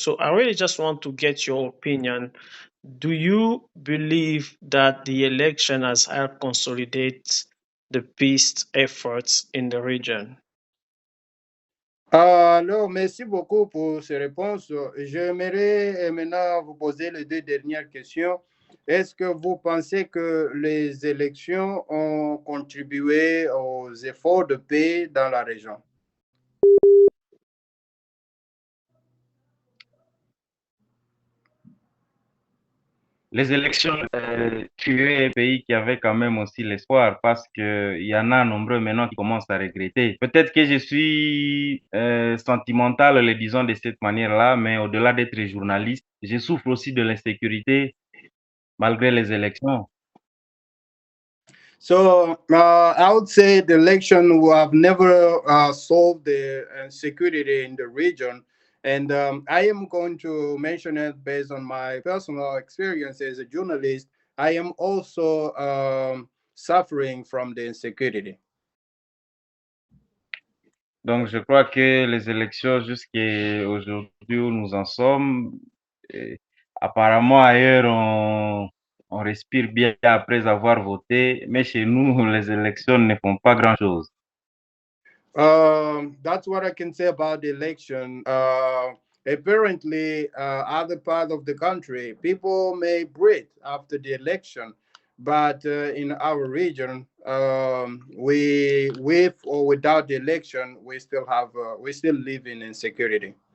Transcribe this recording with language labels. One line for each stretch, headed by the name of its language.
English: So I really just want to get your opinion. Do you believe that the election has helped consolidate the peace efforts in the region?
French: Alors, merci beaucoup pour ces réponses. J'aimerais maintenant vous poser les deux dernières questions. Est-ce que vous pensez que les élections ont contribué aux efforts de paix dans la région? Les élections tuaient un pays qui avait quand même aussi l'espoir parce qu'il y en a nombreux maintenant qui commencent à regretter. Peut-être que je suis sentimental, le disons de cette manière-là, mais au-delà d'être journaliste, je souffre aussi de l'insécurité malgré les élections.
English: So I would say the election will have never solved the insecurity in the region. And I am going to mention it based on my personal experience as a journalist. I am also suffering from the insecurity.
French: Donc, je crois que les élections jusqu'à aujourd'hui où nous en sommes, euh, apparemment ailleurs, on respire bien après avoir voté, mais chez nous, les élections ne font pas grand-chose.
English: That's what I can say about the election. Apparently, other part of the country, people may breathe after the election, but in our region, we with or without the election, we still live in insecurity.